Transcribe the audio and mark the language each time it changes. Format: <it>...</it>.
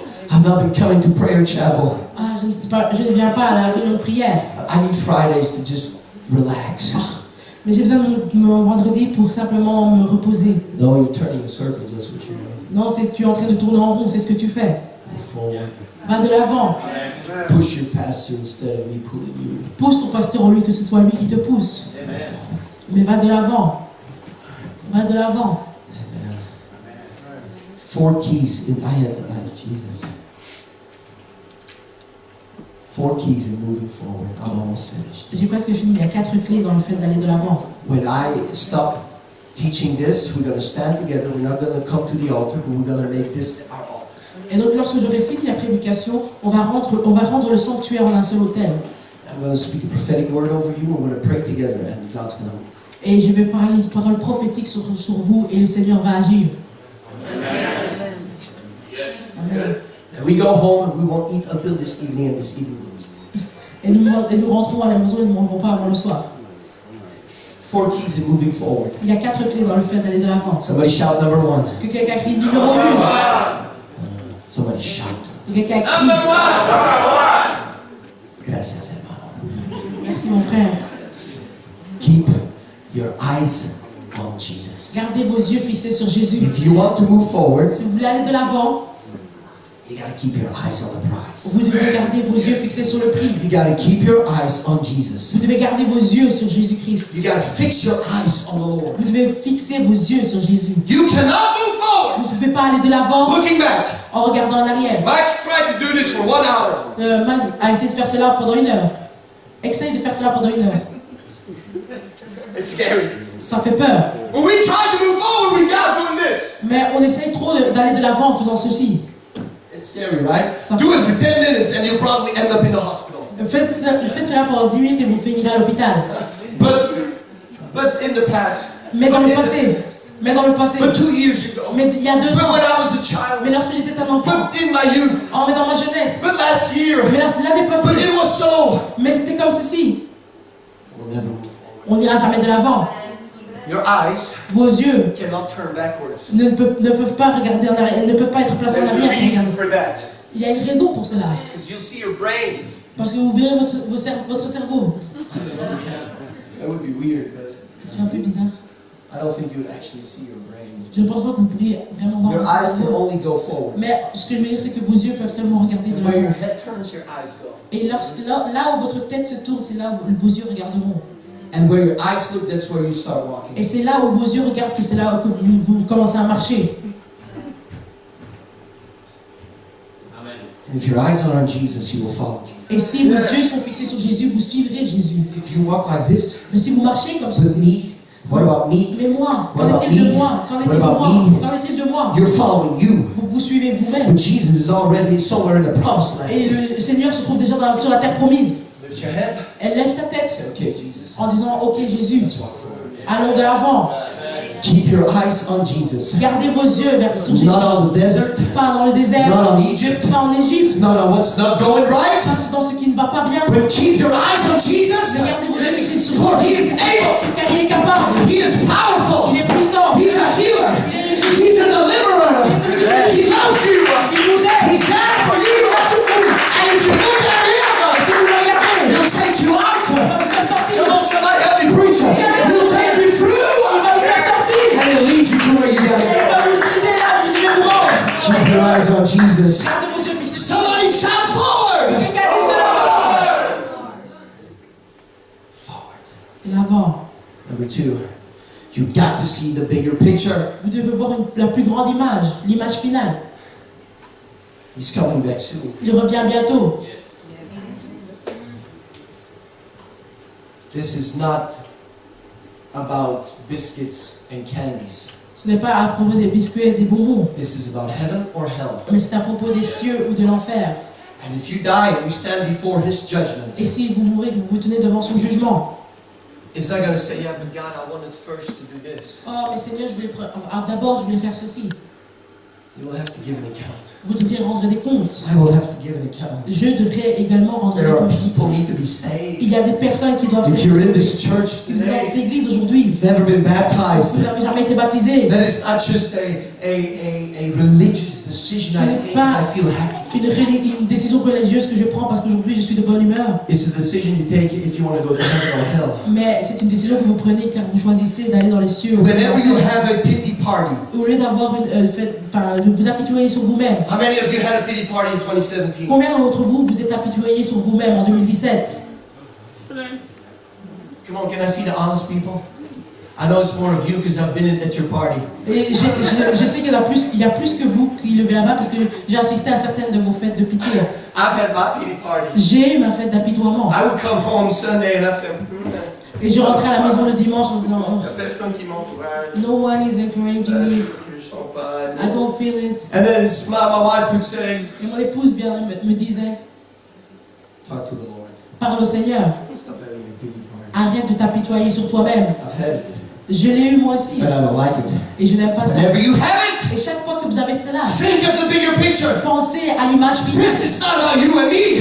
<en>I've not been coming to prayer chapel.</en> <fr>Ah, je ne viens pas à la réunion de prière.</fr> <en>I need Fridays to just relax.</en> <fr>Mais j'ai besoin de mon vendredi pour simplement me reposer.</fr> <en>No, you're turning in circles. That's what you're doing.</en> <fr>Non, c'est que tu es en train de tourner en rond, c'est ce que tu fais.</fr> <en>Move forward.</en> <fr>Va de l'avant.</fr> <en>Push your pastor instead of me pulling you.</en> <fr>Pousse ton pasteur au lieu que ce soit lui qui te pousse. Mais va de l'avant. Va de l'avant.</fr> <en>Amen. 4 keys. I had to ask Jesus. 4 keys in moving forward. I'm almost finished.</en> <fr>J'ai presque fini. Il y a 4 clés dans le fait d'aller de l'avant.</fr> <en>When I stop teaching this, we're going to stand together. We're not going to come to the altar, but we're going to make this our altar.</en> <fr>Et donc lorsque j'aurai fini la prédication, on va rendre le sanctuaire en un seul autel.</fr> <en>I'm going to speak a prophetic word over you. We're going to pray together, and God's going to move.</en> <fr>Et je vais parler une parole prophétique sur vous et le Seigneur va agir.</fr> <en>Amen. Amen. And we go home and we won't eat until this evening, and this evening we'll eat.</en> <fr>Et nous rentrons à la maison et nous ne mangerons pas avant le soir.</fr> <en>4 keys in moving forward.</en> <fr>Il y a 4 clés dans le fait d'aller de l'avant.</fr> <en>Somebody shout number 1.</en> <fr>Que quelqu'un crie numéro 1.</fr> <en>Somebody shout.</en> <fr>Que quelqu'un crie.</fr> <es>Gracias, hermano.</es> <fr>Merci mon frère.</fr> <en>Keep your eyes on Jesus.</en> <fr>Gardez vos yeux fixés sur Jésus.</fr> <en>If you want to move forward,</en> <fr>Si vous voulez aller de l'avant,</fr> <en>you got to keep your eyes on the prize.</en> <fr>vous devez garder vos yeux fixés sur le prix.</fr> <en>You got to keep your eyes on Jesus.</en> <fr>Vous devez garder vos yeux sur Jésus-Christ.</fr> <en>You got to fix your eyes on the Lord.</en> <fr>Vous devez fixer vos yeux sur Jésus.</fr> <en>You cannot move forward</en> <fr>Vous ne pouvez pas aller de l'avant</fr> <en>looking back.</en> <fr>en regardant en arrière.</fr> <en>Max tried to do this for 1 hour.</en> <fr>Max a essayé de faire cela pendant 1 heure. Essaye de faire cela pendant 1 heure.</fr> <en>It's scary.</en> <fr>Ça fait peur.</fr> <en>When we try to move forward with God doing this,</en> <fr>Mais on essaye trop d'aller de l'avant en faisant ceci.</fr> <en>It's scary, right? do it for 10 minutes and you'll probably end up in the hospital.</en> <fr>Faites cela pendant 10 minutes et vous finirez à l'hôpital.</fr> <en>But in the past,</en> <fr>Mais dans le passé. Mais dans le passé.</fr> <en>but 2 years ago,</en> <fr>Mais il y a 2</fr> <en>but</en> <fr>ans.</fr> <en>when I was a child,</en> <fr>Mais lorsque j'étais un enfant.</fr> <en>but in my youth,</en> <fr>Oh, mais dans ma jeunesse.</fr> <en>but last year,</en> <fr>Mais l'année passée.</fr> <en>but it was so.</en> <fr>Mais c'était comme ceci.</fr> <en>We'll never move forward.</en> <fr>On n'ira jamais de l'avant.</fr> <en>Your eyes</en> <fr>Vos yeux</fr> <en>cannot turn backwards.</en> <fr>ne peuvent pas regarder en arrière. Ne peuvent pas être placés en</fr> <en>There's a</en> <fr>arrière.</fr> <en>reason for that.</en> <fr>Il y a une raison pour cela.</fr> <en>Because you'll see your brains.</en> <fr>Parce que vous verrez votre cerveau.</fr> <en>That would be weird, but</en> <fr>C'est un peu bizarre.</fr> <en>I don't think you would actually see your brains.</en> <fr>Je ne pense pas que vous pourriez vraiment voir</fr> <en>Your</en> <fr>votre</fr> <en>eyes can</en> <fr>cerveau.</fr> <en>only go forward.</en> <fr>Mais ce que je veux dire, c'est que vos yeux peuvent seulement regarder de</fr> <en>And where your</en> <fr>l'avant.</fr> <en>head turns, your eyes go.</en> <fr>Et là où votre tête se tourne, c'est là où vos yeux regarderont.</fr> <en>And where your eyes look, that's where you start walking.</en> <fr>Et c'est là où vos yeux regardent que c'est là que vous commencez à marcher.</fr> <en>And if your eyes are on Jesus, you will follow Jesus.</en> <fr>Et si vos yeux sont fixés sur Jésus, vous suivrez Jésus.</fr> <en>If you walk like this,</en> <fr>Mais si vous marchez comme ça,</fr> <en>with me, what about me?</en> <fr>mais moi,</fr> <en>What</en> <fr>qu'en</fr> <en>about</en> <fr>est-il de</fr> <en>me?</en> <fr>moi? Qu'en</fr> <en>What</en> <fr>est-il de</fr> <en>about</en> <fr>moi?</fr> <en>me?</en> <fr>Qu'en est-il de moi?</fr> <en>You're following you.</en> <fr>Vous suivez vous-même.</fr> <en>But Jesus is already somewhere in the promised</en> <fr>Et</fr> <en>land.</en> <fr>le Seigneur se trouve déjà sur la terre promise.</fr> <en>Lift your head.</en> <fr>Elle lève ta tête</fr> <en>Say, okay, Jesus,</en> <fr>en disant, ok Jésus,</fr> <en>let's walk forward.</en> <fr>allons de l'avant.</fr> <en>Keep your eyes on Jesus.</en> <fr>Gardez vos yeux vers sur Jésus.</fr> <en>Not on the desert,</en> <fr>Pas dans le désert,</fr> <en>not on Egypt,</en> <fr>pas en Égypte,</fr> <en>not on what's not going right.</en> <fr>pas dans ce qui ne va pas bien.</fr> <en>But keep your eyes on Jesus,</en> <fr>Mais gardez vos yeux fixés sur</fr> <en>for</en> <fr>Jésus,</fr> <en>He is able.</en> <fr>car il est capable,</fr> <en>He is powerful.</en> <fr>il est puissant,</fr> <en>He's a healer. He's a deliverer. He loves you.</en> <fr>il nous aide,</fr> <en>He's there for you. And if you look at Him,</en> <fr>si vous le regardez,</fr> <en>He'll take you</en> <fr>il</fr> <en>out.</en> <fr>va vous faire sortir,</fr> <en>Come on, somebody help me preach. He'll take you</en> <fr>il</fr> <en>through.</en> <fr>va vous faire sortir,</fr> <en>And He'll lead you to where you gotta</en> <fr>il</fr> <en>go.</en> <fr>va vous guider là où vous devez vous rendre.</fr> <en>Keep your eyes on Jesus.</en> <fr>Gardez vos yeux fixés sur</fr> <en>Somebody shout forward.</en> <fr>quelqu'un dise de l'avant.</fr> <en>Forward.</en> <fr>L'avant.</fr> <en>Number 2, you got to see the bigger picture.</en> <fr>Vous devez voir la plus grande image, l'image finale.</fr> <en>He's coming back soon.</en> <fr>Il revient bientôt.</fr> <en>This is not about biscuits and candies.</en> <fr>Ce n'est pas à propos des biscuits et des bonbons,</fr> <en>This is about heaven or hell.</en> <fr>mais c'est à propos des cieux ou de l'enfer.</fr> <en>And if you die and you stand before His judgment,</en> <fr>Et si vous mourrez, que vous vous tenez devant son jugement.</fr> <en>it's not going to say, yeah, but God, I wanted first to do this.</en> <fr>Oh, mais Seigneur, d'abord, je voulais faire ceci.</fr> <en>You will have to give an account.</en> <fr>Vous devrez rendre des comptes.</fr> <en>I will have to give an account.</en> <fr>Je devrais également rendre des</fr> <en>There are</en> <fr>comptes.</fr> <en>people need to be saved.</en> <fr>Il y a des personnes qui doivent</fr> <en>If you're in this church</en> <fr>Si vous êtes dans cette</fr> <en>today,</en> <fr>église aujourd'hui,</fr> <en>you've never been</en> <fr>vous</fr> <en>baptized,</en> <fr>n'avez jamais été baptisé.</fr> <en>then it's not just a religious decision I take because I feel happy.</en> <fr>Une décision religieuse que je prends parce qu'aujourd'hui je suis de bonne humeur.</fr> <en>It's a decision you take if you want to go to heaven or hell.</en> <fr>Mais c'est une décision que vous prenez car vous choisissez d'aller dans les cieux.</fr> <en>Whenever you have a pity party,</en> <fr>Au lieu d'avoir une fête, enfin, de vous apitoyer sur vous-même.</fr> <en>how many of you had a pity party in 2017?</en> <fr>Combien d'entre vous vous êtes apitoyés sur vous-même en 2017?</fr> <en>Come on, can I see the honest people? I know it's more of you because I've been at your party.</en> <fr>Et je sais qu'il y a plus que vous qui levez la main parce que j'ai assisté à certaines de vos fêtes de pitié.</fr> <en>I've had my pity party.</en> <fr>J'ai eu ma fête d'apitoiement.</fr> <en>I would come home Sunday and I said,</en> <fr>Et je rentrais à la maison le dimanche en disant Il y a personne qui m'encourage.</fr> <en>oh, no one is encouraging me.</en> <fr>Je sens pas.</fr> <en>I don't feel it. and then my wife would say,</en> <fr>Et mon épouse me disait</fr> <en>talk to the Lord.</en> <fr>parle au Seigneur.</fr> <en>Stop having a pity party.</en> <fr>Arrête de t'apitoyer sur toi-même.</fr> <en>I've had it,</en> <fr>Je l'ai eu moi aussi.</fr> <en>but I don't like it.</en> <fr>Et je n'aime pas ça.</fr> <en>Whenever you have it,</en> <fr>Et chaque fois que vous avez cela,</fr> <en>think of the bigger picture.</en> <fr>pensez à l'image finale.</fr> <en>This is not about you and me.</en>